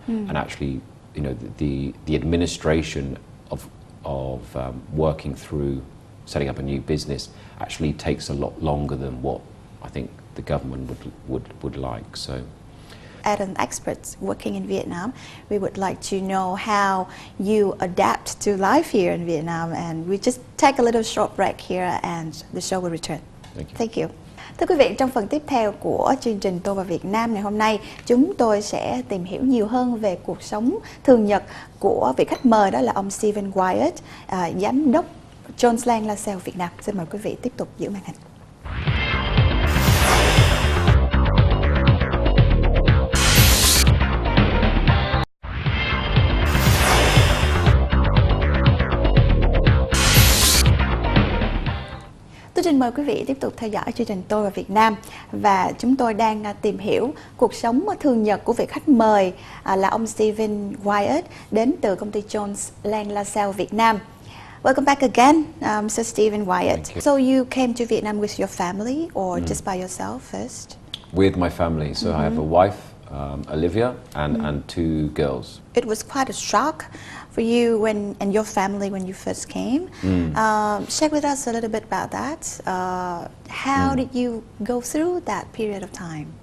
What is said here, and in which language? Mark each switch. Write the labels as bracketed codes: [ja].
[en] And actually, the administration of working through setting up a new business actually takes a lot longer than what I think the government would like. So, as an expert working in Vietnam, we would like to know how you adapt to life here in Vietnam, and we just take a little short break here and the show will return. Thank you. [vi] Thưa quý vị, trong phần tiếp theo của chương trình Tôi và Việt Nam ngày hôm nay, chúng tôi sẽ tìm hiểu nhiều hơn về cuộc sống thường nhật của vị khách mời, đó là ông Stephen Wyatt, giám đốc Jones Lang LaSalle Việt Nam. Xin mời quý vị tiếp tục giữ màn hình. Tôi xin mời quý vị tiếp tục theo dõi chương trình Tôi và Việt Nam, và chúng tôi đang tìm hiểu cuộc sống thường nhật của vị khách mời là ông Stephen Wyatt đến từ công ty Jones Lang LaSalle Việt Nam. [en] Welcome back again, Mr. Stephen Wyatt. So you came to Vietnam with your family or just by yourself first? With my family. So I have a wife, Olivia, and 2 girls. It was quite a shock for you and your family when you first came. Share with us a little bit about that. How did you go through that period of time?